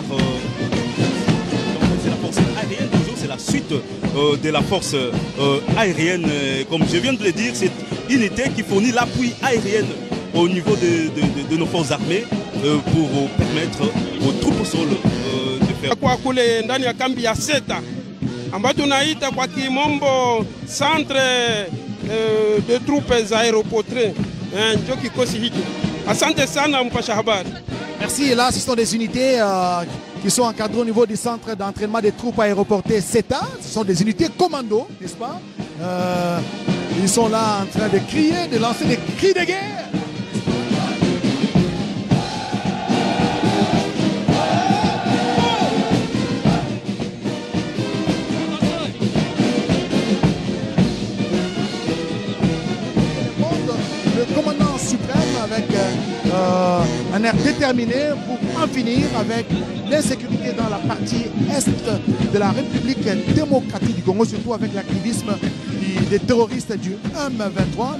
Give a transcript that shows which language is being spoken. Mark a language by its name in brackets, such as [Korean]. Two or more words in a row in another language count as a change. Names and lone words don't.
[French] C'est la force aérienne, toujours c'est la suite de la force aérienne. Comme je viens de le dire, c'est une unité qui fournit l'appui aérien au niveau de nos forces armées pour permettre aux troupes au sol de faire. [Swahili] Kwa kule ndani ya kambi ya Seta ambayo tunaita kwa kimombo [French] centre de troupes aéroportées [Swahili] ndio kikosi hiki. Asante sana mpasha habari. [French] Merci. Et là, ce sont des unités qui sont encadrées au niveau du centre d'entraînement des troupes aéroportées CETA. Ce sont des unités commando, n'est-ce pas? Ils sont là en train de crier, de lancer des cris de guerre. Le commandant suprême avec un air déterminé pour en finir avec l'insécurité dans la partie est de la République démocratique du Congo, surtout avec l'activisme des terroristes du M23.